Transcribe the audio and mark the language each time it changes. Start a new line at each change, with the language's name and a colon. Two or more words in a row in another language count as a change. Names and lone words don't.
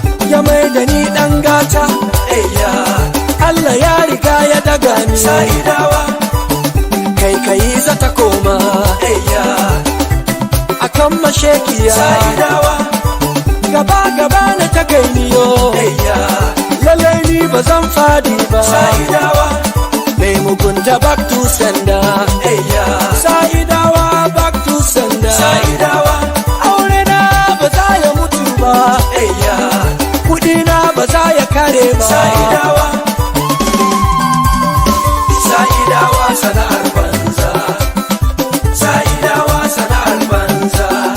Hausa: Ya mai da ni ɗan gata. Hey, ya. Allah ya riga ya daga ni. Sa'idawa. Kai, kai, za ta koma. Ayya. Akan mashekiya. Sa'idawa. Gaba, gaba na ta kai ni yo. Ayya. Lallai ni ba zan fadi ba. Sa'idawa. Mai mugunta
English: back to sender.
Hausa: Ayya. Sa'idawa
English: back to sender.
Hausa: Sa'idawa. Aure na ba za ya mutu ba. Ayya. Kudi na ba za ya kare ba. Sa'idawa. Sa'idawa sana'ar banza. Sa'idawa sana'ar banza.